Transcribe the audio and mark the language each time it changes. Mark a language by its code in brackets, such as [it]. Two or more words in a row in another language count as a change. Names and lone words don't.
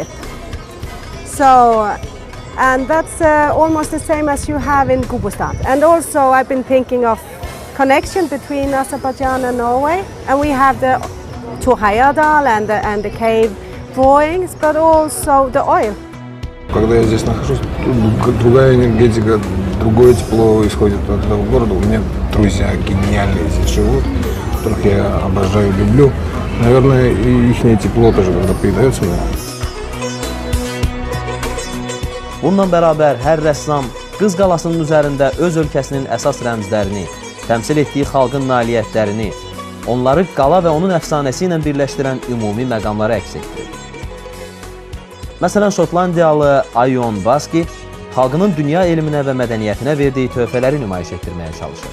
[en] So, and that's almost the same as you have in Gudbrandsdal. And also I've been thinking of connection between Azerbaijan and Norway. And we have the Thor Heyerdahl and the cave drawings, but also the oil. [ru] Когда я здесь нахожусь, другая энергетика, другое тепло исходит от этого города. У меня друзья гениальные здесь живут, которых я обожаю, люблю. Наверное, и их тепло тоже когда передается мне. [az] Bununla bərabər hər rəssam Qız Qalasının üzərində öz ölkəsinin əsas rəmzlərini, təmsil etdiyi xalqın nailiyyətlərini, onları qala və onun əfsanəsi ilə birləşdirən ümumi məqamları əks etdirir. Məsələn, Şotlandiyalı Ion Baski xalqının dünya elminə və mədəniyyətinə verdiyi töhfələri nümayiş etdirməyə çalışır.